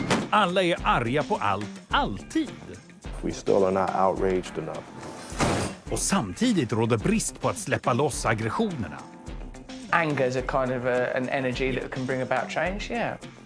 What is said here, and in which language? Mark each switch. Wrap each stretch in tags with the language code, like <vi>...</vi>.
<sv>Alla är arga på allt, alltid.</sv> <en>We still are not outraged enough.</en> <sv>Och samtidigt råder brist på att släppa loss aggressionerna.</sv> <en>Anger is a kind of an energy that can bring about change, yeah.</en>